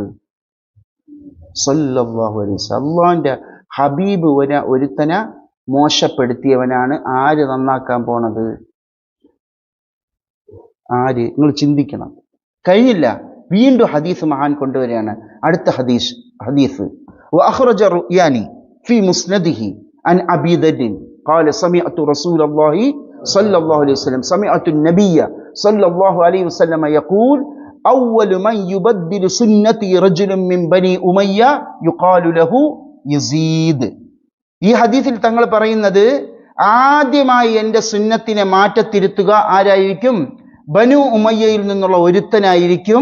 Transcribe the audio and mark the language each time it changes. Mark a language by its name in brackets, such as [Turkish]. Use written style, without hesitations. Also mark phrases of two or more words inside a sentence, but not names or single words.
[Arabic] صلى الله عليه وسلم. [Malayalam] അല്ലാഹുവിന്റെ ഹബീബ് ഒരുത്തനെ മോശപ്പെടുത്തിയവനാണ്. ആര് നന്നാക്കാൻ പോണത്? ആര്? നിങ്ങൾ ചിന്തിക്കണം. കഴിഞ്ഞില്ല, വീണ്ടും ഹദീസ് മഹാൻ കൊണ്ടുവരികയാണ്. അടുത്ത ഹദീസ് [Arabic] وأخرج الرؤياني في مسنده عن أبي ذر قال سمعت رسول الله صلى الله عليه وسلم سمعت النبي صلى الله عليه وسلم يقول أول من يبدل سنتي رجل من بني أمية يقال له يزيد. [Malayalam] ഈ ഹദീസിൽ തങ്ങൾ പറയുന്നത് ആദ്യമായി എൻ്റെ സുന്നത്തിനെ മാറ്റത്തിരുത്തുക ആരായിരിക്കും? ബനു ഉമയ്യയിൽ നിന്നുള്ള ഒരുത്തനായിരിക്കും.